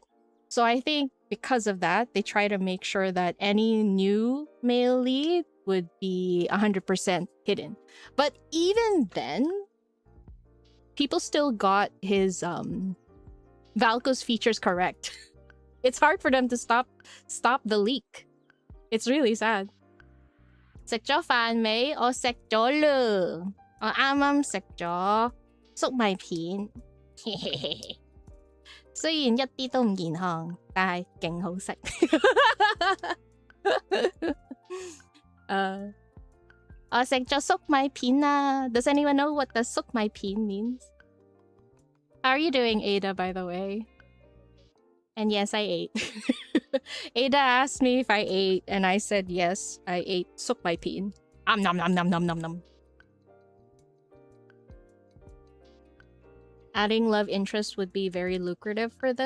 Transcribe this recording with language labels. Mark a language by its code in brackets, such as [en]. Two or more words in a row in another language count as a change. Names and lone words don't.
[en] So I think because of that, they try to make sure that any new male lead would be 100% hidden. But even then, people still got his Valko's features correct. It's hard for them to stop the leak. It's really sad. [yue] 食咗飯未？我食咗啦。我啱啱食咗粟米片。雖然一啲都唔健康，但係勁好食。我食咗粟米片啦。 [en] Does anyone know what the 粟米片 means? How are you doing, Ada, by the way? And yes, I ate. Ada asked me if I ate, and I said yes, I ate 粟米片. Nom nom nom nom nom nom. Adding love interest would be very lucrative for them.